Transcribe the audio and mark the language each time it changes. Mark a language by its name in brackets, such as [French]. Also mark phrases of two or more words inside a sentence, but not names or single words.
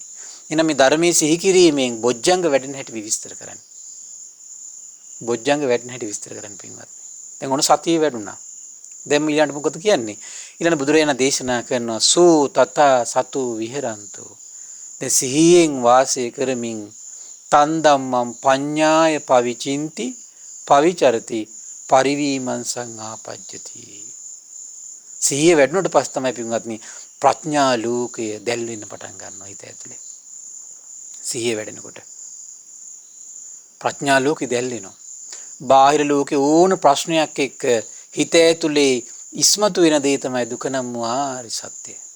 [Sinhala] එහෙනම් මේ ධර්මයේ සිහි කිරීමෙන් බොජ්ජංග වැඩෙන හැටි විස්තර කරන්න. බොජ්ජංග වැඩෙන හැටි විස්තර කරන්න පින්වත්නි. දැන් ඔන්න සතිය වැඩුණා. දැන් ඊළඟට මොකද කියන්නේ? ඊළඟ බුදුරජාණන් දේශනා කරනවා [Pali] සෝ තථා සතු විහෙරන්තෝ. [Sinhala] දැන් සිහියෙන් වාසය කරමින් [Pali] තන් ධම්මං පඤ්ඤාය පවිචින්ති පවිචරති පරිවීමං සංආපජ්ජති. [Sinhala] සිහිය වැඩුණට පස්සේ තමයි පින්වත්නි ප්‍රඥා ලෝකය දැල් වෙන්න පටන් ගන්නවා හිත ඇතුලේ. සිහිය වැඩෙනකොට ප්‍රඥා ලෝකෙ දැල් වෙනවා. බාහිර ලෝකේ ඕන ප්‍රශ්නයක් එක්ක හිත ඇතුලේ ඉස්මතු වෙන දේ තමයි දුක නම් වූ ආර්ය සත්‍යය.